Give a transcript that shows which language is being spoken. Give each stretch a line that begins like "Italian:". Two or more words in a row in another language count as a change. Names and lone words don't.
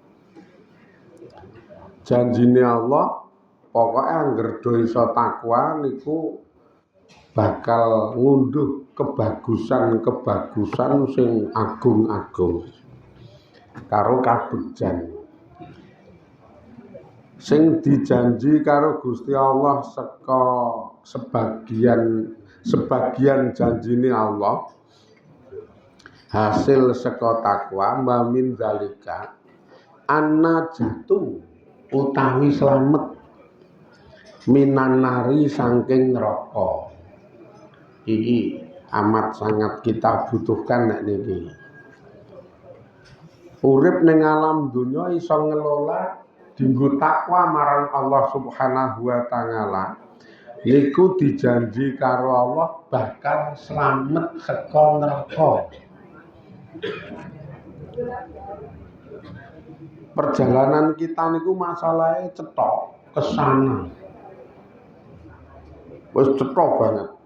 Javanese: Janjine Allah pokoke angger do iso takwa niku bakal ngunduh kebagusan sing agung-agung karo kabegjan sing dijanji karo Gusti Allah saka sebagian janjine Allah hasil saka takwa.
Arabic: Wa min zalika anna jatu
Javanese: utawi slamet
Arabic: minan nari
Javanese: saking neraka. Iki amat sangat kita butuhkan nek niki. Urip ning alam dunya iso ngelola dinggo takwa marang Allah
Arabic: Subhanahu wa taala.
Javanese: Niku dijanji karo Allah bakal slamet saka neraka.
Indonesian: Perjalanan kita
Javanese: niku masalahnya cetok kesana, wis cetok banget.